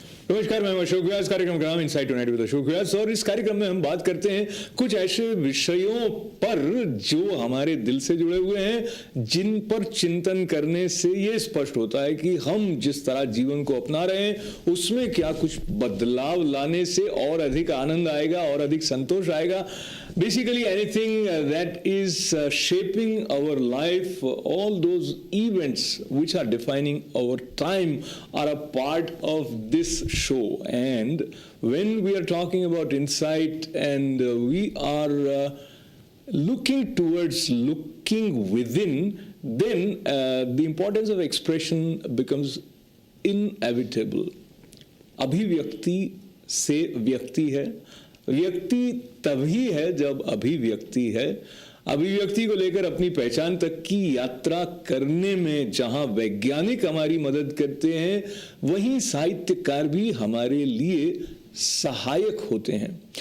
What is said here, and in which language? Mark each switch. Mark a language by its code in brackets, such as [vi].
[hi] नमस्कार, मैं अशोक व्यास। कार्यक्रम का नाम इनसाइट टुनाइट विद अशोक व्यास और इस कार्यक्रम में हम बात करते हैं कुछ ऐसे विषयों पर जो हमारे दिल से जुड़े हुए हैं, जिन पर चिंतन करने से ये स्पष्ट होता है कि हम जिस तरह जीवन को अपना रहे हैं उसमें क्या कुछ बदलाव लाने से और अधिक आनंद आएगा और अधिक संतोष आएगा। [en] Basically anything that is shaping our life, all those events which are defining our time are a part of this show. And when we are talking about insight and we are looking towards looking within, then the importance of expression becomes inevitable. [hi] अभिव्यक्ति से व्यक्ति है, व्यक्ति तभी है जब अभिव्यक्ति है। अभिव्यक्ति को लेकर अपनी पहचान तक की यात्रा करने में जहां वैज्ञानिक हमारी मदद करते हैं, वहीं साहित्यकार भी हमारे लिए सहायक होते हैं।